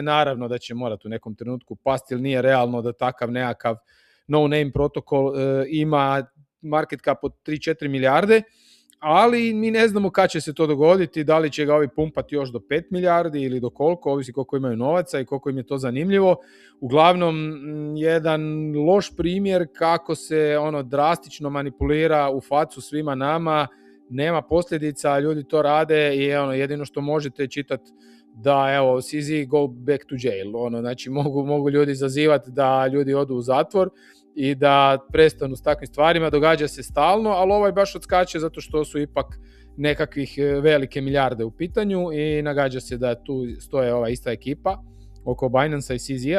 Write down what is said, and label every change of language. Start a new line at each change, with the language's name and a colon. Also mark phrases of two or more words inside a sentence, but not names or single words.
Croatian: Naravno da će morati u nekom trenutku pasti jer nije realno da takav nekakav no-name protokol ima
English: market cap
Croatian: od 3-4 milijarde, ali mi ne znamo kad će se to dogoditi, da li će ga ovi pumpati još do 5 milijardi ili do koliko, ovisi koliko imaju novaca i koliko im je to zanimljivo. Uglavnom, jedan loš primjer kako se drastično manipulira u facu svima nama, nema posljedica, ljudi to rade i jedino što možete čitati da CZ
English: go back to jail,
Croatian: znači mogu ljudi zazivati da ljudi odu u zatvor i da prestanu s takvim stvarima, događa se stalno, ali ovaj baš odskače zato što su ipak nekakvih velike milijarde u pitanju i nagađa se da tu stoje ova ista ekipa oko Binance i CZ-a.